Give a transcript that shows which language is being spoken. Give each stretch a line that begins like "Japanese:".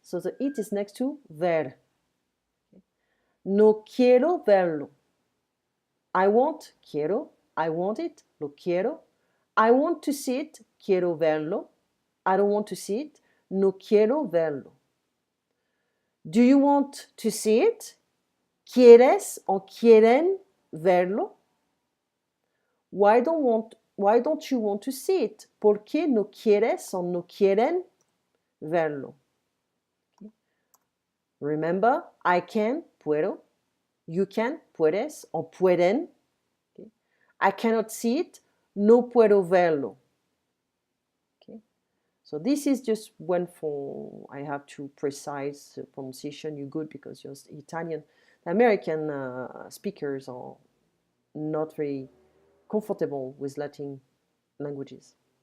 English: So the it is next to ver. Okay.
Spanish: No quiero verlo.
English: I want, quiero. I want it,
Spanish: lo quiero.
English: I want to see it,
Spanish: quiero verlo.
English: I don't want to see it,
Spanish: no quiero verlo.
English: Do you want to see it?
Spanish: ¿Quieres o quieren verlo?
English: Why don't you want to see it?
Spanish: ¿Por qué no quieres o no quieren verlo?
English: Okay. Remember, I can, puedo. You can,
Spanish: puedes o pueden.
English: Okay. I cannot see it,
Spanish: no puedo verlo.
English: Okay. So this is just when for I have to precise pronunciation. You're good because you're Italian. The American speakers are not very comfortable with Latin languages.